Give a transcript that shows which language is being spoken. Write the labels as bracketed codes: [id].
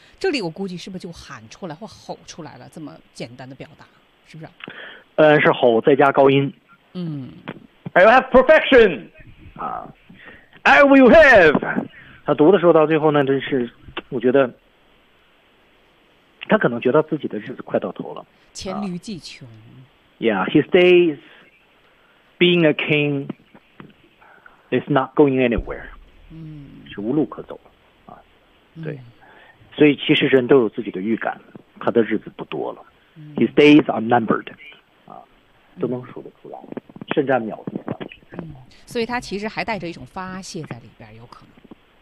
[zh] 这里我估计是不是就喊出来或吼出来了，这么简单的表达，是不是？是吼再加高音。嗯 [en] ，I will have perfection， 啊 ，I will have。 [zh] 他读的时候到最后呢，真是，我觉得，他可能觉得自己的日子快到头了，黔驴技穷。 [en] Yeah, his days being a king is not going anywhere。嗯， [zh] 是无路可走了，啊，对，所以其实人都有自己的预感，他的日子不多了。 [en] His days are numbered。 [zh] 都能数得出来，甚至秒数了。嗯，所以他其实还带着一种发泄在里边，有可能。